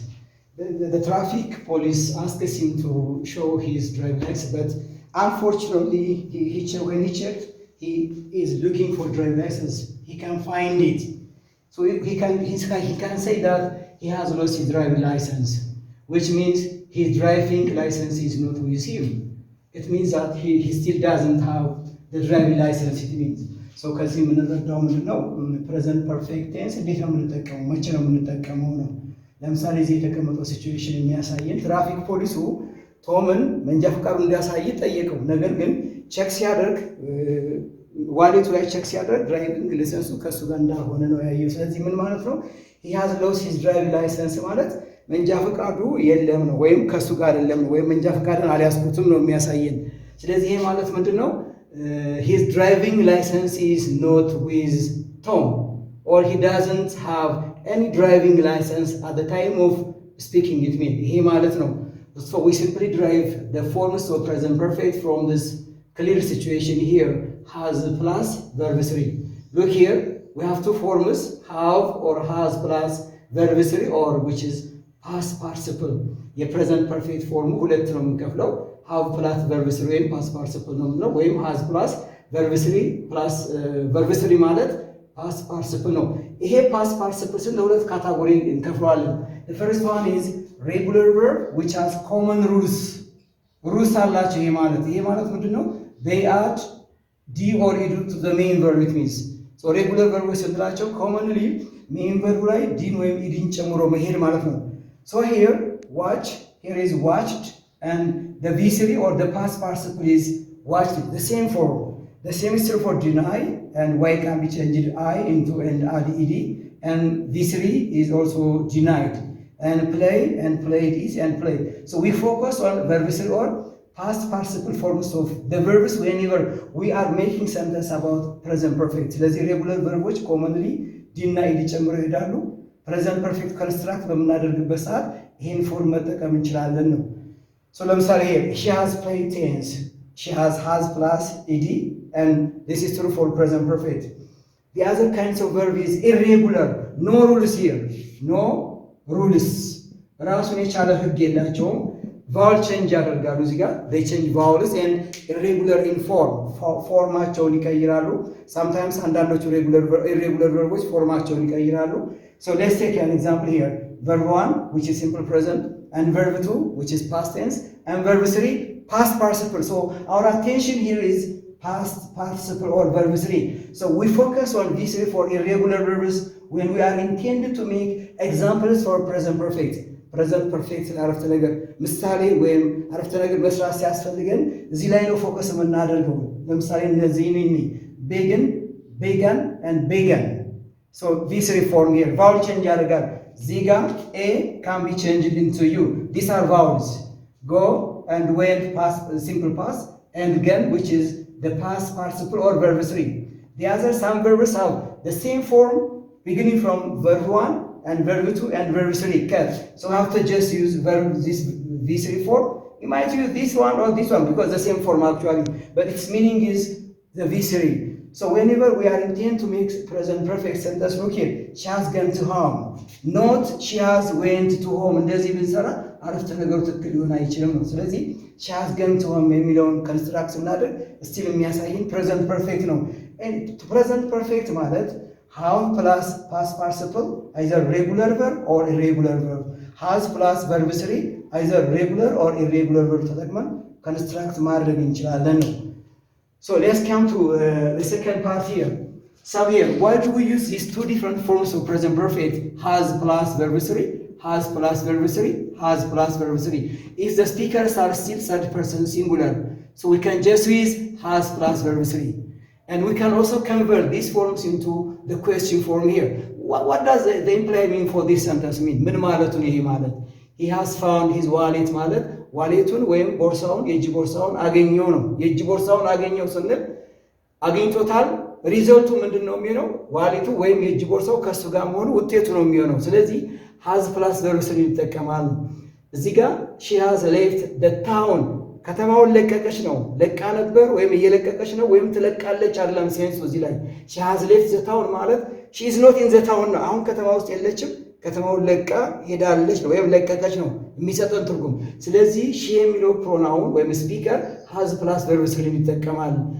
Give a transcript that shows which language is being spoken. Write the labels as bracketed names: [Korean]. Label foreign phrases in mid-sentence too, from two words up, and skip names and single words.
[English] The traffic police asks him to show his driving license, but unfortunately, when he checked, he is looking for driving license. He can't find it. So he can say that he has lost his driving license, which means his driving license is not with him. It means that he still doesn't have the driving license, it means. [Amharic] So ከዚህ የምንረዳው ምንድን ነው? [English] present perfect tense [Amharic] እንዴት ነው የምንጠቀመው? መቼ ነው የምንጠቀመው ነው። ለምሳሌ እዚህ የተቀመጠው ሲቹዌሽን የሚያሳየን ትራፊክ ፖሊሱ ቶምን መንጃ ፈቃዱ እንዲያሳይ ጠየቀው። ነገር ግን ቼክ ሲያደርግ ዋሌቱ ላይ ቼክ ሲያደርግ [English] driving license [Amharic] ከሱ ጋር እንዳልሆነ ነው ያየው። ስለዚህ ምን ማለት ነው? [English] he has lost his driving license [Amharic] ማለት መንጃ ፈቃዱ የለም ነው፣ ወይም ከሱ ጋር አይደለም ነው፣ ወይም መንጃ ፈቃድን አልያዝኩትም ነው የሚያሳየን። ስለዚህ ይሄ ማለት ምንድነው? [English] his driving license is not with Tom, or he doesn't have any driving license at the time of speaking it means. [Amharic] ይሄ ማለት ነው። [English] So we simply derive the forms of present perfect from this clear situation here. Has plus verb 3. Look here, we have two forms, have or has plus verb 3, or which is past participle. [Amharic] የ [English] present perfect form [Amharic] ሁለት ነው የምንከፍለው። [English] have plus verb 3 [Amharic] ወይም [English] past participle [Amharic] ነው የምንለው፣ ወይም [English] has plus verb 3 plus verb 3 [Amharic] ማለት [English] past participle [Amharic] ነው። ይሄ [English] past participle [Amharic] ስለ ሁለት ካታጎሪ እንከፍለዋለን። [English] The first one is regular verb which has common rules. [Amharic] rules አላቸው። ይሄ ማለት ምንድነው? [English] they add d or ed to the main verb, it means. so regular verb ስንላቸው commonly main verb [Amharic] ላይ d ወይም ed ጨምሮ መሄድ ማለት ነው። [English] so here is watched, and the v3 or the past participle is watched. The same is true for deny, and y can be changed I into and add ed, and v3 is also denied, and play and played is and play. So we focus on verb 3 or past participle forms of the verbs whenever we are making sentence about present perfect. [Amharic] ስለዚህ [English] regular verbs commonly d and ed [Amharic] ጨምሮ ይሄዳሉ። [English] present perfect construct [Amharic] በምናደርግበት ሰዓት ይሄን ፎርም መጠቀም እንችላለን ነው። so ለምሳሌ [English] here she has played tense, she has plus ed, and this is true for present perfect. the other kinds of verb is irregular, no rules here, no rules [Amharic] ራሱን የቻለ ህግ የላቸውም። ቫውል ቼንጅ ያደርጋሉ። እዚህ ጋር [English] they change vowels and irregular in form, [Amharic] ፎርማቸውን ይቀይራሉ። [English] sometimes አንዳንዶቹ irregular verbs [Amharic] ፎርማቸውን ይቀይራሉ። [English] so let's take an example here. verb 1 which is simple present, and verb 2 which is past tense, and verb 3 past participle. so our attention here is past participle or verb 3. so we focus on these 3 for irregular verbs when we are intended to make examples for present perfect. [Amharic] ፕሬዘንት ፐርፌክት አረፍተ ነገር ምሳሌ ወይም አረፍተ ነገር መስራት ሲያስፈልገን እዚህ ላይ ነው ፎከስ የምናደርገው። ለምሳሌ እነዚህን [English] begun and began. so this reform here vowel change [Amharic] ያደርጋል። እዚህ ጋር [English] a can be changed into u. these are vowels. go and went past simple past, and again which is the past participle or verb 3. the other some verbs have the same form beginning from verb 1 and verb 2 and verb 3 cut. so we have to just use this v3 form. you might use this one or this one because the same form actually, but its meaning is the v3. so whenever we are intend to make present perfect sentence, look here, she has gone to home, not she has went to home. [Amharic] እንደዚህ ብንሰራ አረፍተ ነገሩ ትክክል ሊሆን አይችልም ነው። ስለዚህ [English] she has gone to home [Amharic] የሚለውን ኮንስትራክት ስናደርግ ስቲል የሚያሳየን [English] present perfect [Amharic] ነው። present perfect ማለት [English] have plus past participle, either regular verb or irregular verb. has plus verb 3, either regular or irregular verb [Amharic] ተጠቅመን construct ማድረግ እንችላለን ነው። [English] so let's come to the second part here. so here, why do we use these two different forms of present perfect? has plus verb 3, has plus verb 3, has plus verb 3. if the speakers are still third person singular, so we can just use has plus verb 3. and we can also convert these forms into the question form here. what does the imply mean for this sentence mean? [Amharic] ምን ማለቱ ነው? ይሄ ማለት [English] he has found his wallet [Amharic] ማለት ዋሌቱን ወይም ቦርሳውን የእጅ ቦርሳውን አገኘው ነው። የእጅ ቦርሳውን አገኘው ስንል አግኝቶታል። ሪዘልቱ ምንድን ነው የሚሆነው? ዋሌቱ ወይም የእጅ ቦርሳው ከሱ ጋር መሆኑ ውጤቱ ነው የሚሆነው። ስለዚህ [English] has plus verb three [Amharic] ይጠቀማል። እዚህ ጋር [English] she has left the town [Amharic] ከተማውን ለቀቀች ነው። ለቃ ነበር ወይም እየለቀቀች ነው ወይም ትለቃለች አይደለም ሴንሱ እዚህ ላይ። [English] she has left the town [Amharic] ማለት [English] she is not in the town [Amharic] ነው። አሁን ከተማ ውስጥ የለችም። ከተማውን ለቃ ሄዳለች ነው ወይም ለቀቀች ነው የሚሰጠን ትርጉም። ስለዚህ ሺ የሚለው ፕሮናውን ወይም [English] speaker has plus verb three [Amharic] ይጠቀማል።